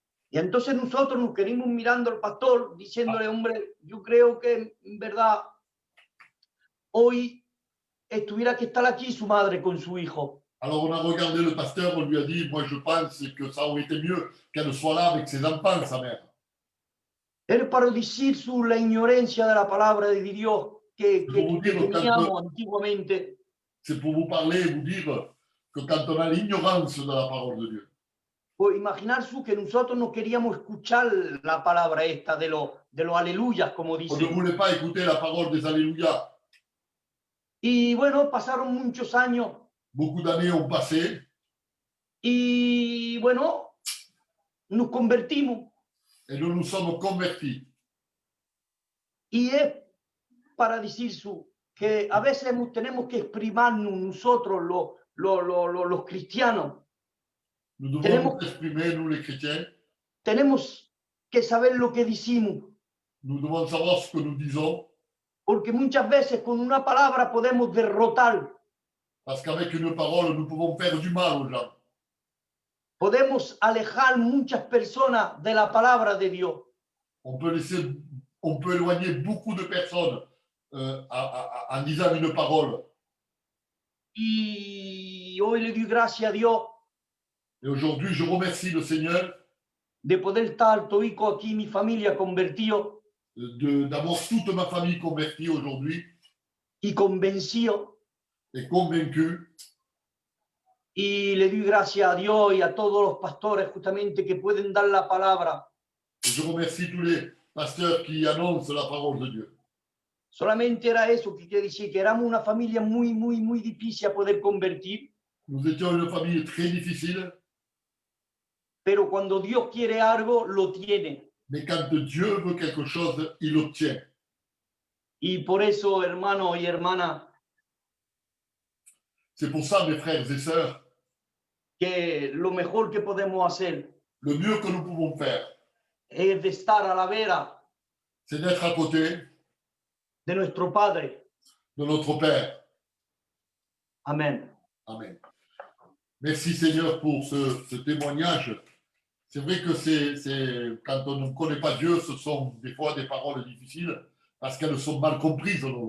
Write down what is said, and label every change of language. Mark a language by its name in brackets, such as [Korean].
[Spanish] Y entonces nosotros nos quedamos mirando al pastor, diciéndole, hombre, yo creo que en verdad hoy estuviera que estar aquí su madre con su hijo. [French] Alors on a regardé le pasteur, on lui a dit, moi je pense que ça aurait été mieux qu'elle soit là avec ses enfants, sa mère. [Spanish] Él para decir la ignorancia de la palabra de Dios que teníamos antiguamente. [French] C'est pour vous parler et vous dire que quand on a l'ignorance de la parole de Dieu, [Spanish] Pues imaginar que nosotros no queríamos escuchar la palabra esta de los aleluyas, como [French] on ne [Spanish] dice. [French] voulait pas écouter la parole des Alléluia. [Spanish] Y bueno, pasaron muchos años. [French] Beaucoup d'années ont passé [Spanish] Y bueno, nos convertimos. [French] et nous nous sommes convertis. [Spanish] Y es para decir que a veces tenemos que exprimarnos nosotros, los cristianos. [French] Nous devons nous exprimer, nous les chrétiens. [Spanish] Tenemos que saber lo que decimos. [French] Nous devons savoir ce que nous disons. [Spanish] Porque muchas veces con una palabra podemos derrotar. [French] Parce qu'avec une parole, nous pouvons faire du mal aux gens. [Spanish] Podemos alejar muchas personas de la palabra de Dios. [French] On peut éloigner beaucoup de personnes en disant une parole. [Spanish] Y hoy le doy gracias a Dios [French] Et aujourd'hui, je remercie le Seigneur [Spanish] de poder estar toico aquí, mi familia convertido [French] d'avoir toute ma famille convertie aujourd'hui [Spanish] y convencido. [French] et convaincue. [Spanish] Y le doy gracias a Dios y a todos los pastores justamente que pueden dar la palabra. [French] Et je remercie tous les pasteurs qui annoncent la parole de Dieu. [Spanish] Solamente era eso que quería decir, que éramos una familia muy difícil a poder convertir. [French] Nous étions une famille très difficile, [Spanish] pero cuando Dios quiere algo, lo tiene. [French] mais quand Dieu veut quelque chose, il l'obtient. [Spanish] Y por eso, hermanos y hermanas, [French] C'est pour ça, mes frères et sœurs, [Spanish] que lo mejor que podemos hacer [French] le mieux que nous pouvons faire, [Spanish] es de estar a la vera [French] c'est d'être à côté [Spanish] de nuestro Padre. [French] de notre Père. [Spanish] Amén. [French] Amen. Merci Seigneur pour ce témoignage. C'est vrai que quand on ne connaît pas Dieu, ce sont des fois des paroles difficiles parce qu'elles sont mal comprises.